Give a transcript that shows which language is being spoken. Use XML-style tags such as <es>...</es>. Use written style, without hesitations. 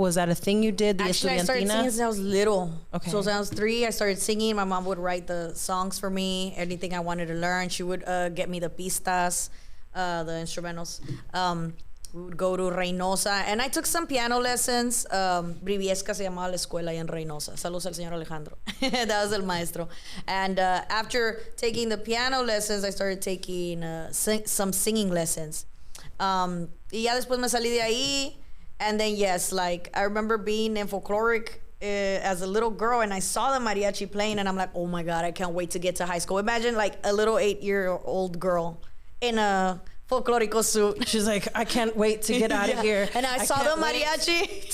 <en>Was that a thing you did? Actually, I started singing since I was little. Okay. So when I was 3, I started singing. My mom would write the songs for me, anything I wanted to learn. She would get me the pistas, the instrumentals. We would go to Reynosa, and I took some piano lessons.</en> <es>Briviesca se llamaba la escuela ahí en Reynosa. Saludos al señor Alejandro.</es> <en>That was</en> <es>el maestro.</es> <en>And after taking the piano lessons, I started taking some singing lessons.</en> <es>Y ya después me salí de ahí.</es> <en>And then, yes, like, I remember being in folkloric as a little girl, and I saw the mariachi playing, and I'm like, oh my God, I can't wait to get to high school. Imagine, like, a little 8-year-old girl in a folklorico suit. She's like, I can't wait to get out of here. And I saw the mariachi.</en>